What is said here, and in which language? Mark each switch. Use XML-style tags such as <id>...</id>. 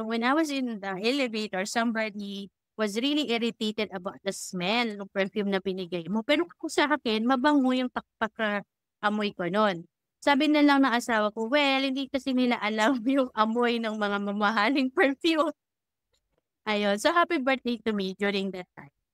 <en>When I was in the elevator, somebody was really irritated about the smell</en> <tl>ng perfume na binigay mo. Pero kung sa akin, mabango yung amoy ko nun. Sabi na lang ng asawa ko, well, hindi kasi nila alam yung amoy ng mga mamahaling perfume. Ayun.</tl> <en>So, happy birthday to me during that time.</en>